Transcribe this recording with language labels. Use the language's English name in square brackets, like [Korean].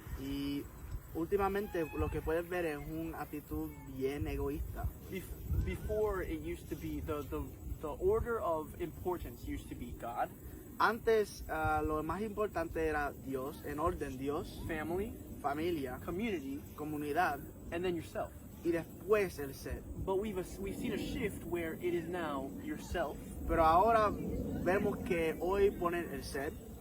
[Spanish] Y últimamente lo que puedes ver es una actitud bien egoísta. [English] Before it used to be, the order of importance used to be God, [Spanish] Antes lo más importante era Dios, en orden Dios, [English] family, [Spanish] familia, [English] community, [Spanish] comunidad [English] and then yourself. [Spanish] y después el ser. [English] But we've seen a shift where it is now yourself, [Spanish] Pero ahora vemos que hoy ponen el ser,